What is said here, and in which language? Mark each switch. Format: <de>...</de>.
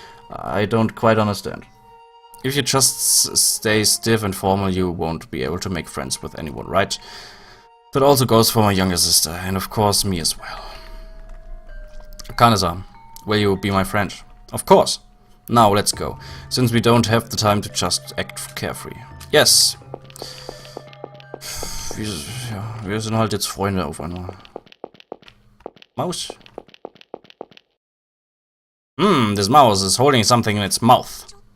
<en>I don't quite understand. If you just stay stiff and formal, you won't be able to make friends with anyone, right? That also goes for my younger sister, and of course me as well. Kane-san, will you be my friend? Of course. Now let's go, since we don't have the time to just act carefree. Yes.</en> <de>Wir sind halt jetzt Freunde auf einmal.</de> <en>Mouse? This mouse is holding something in its mouth.</en>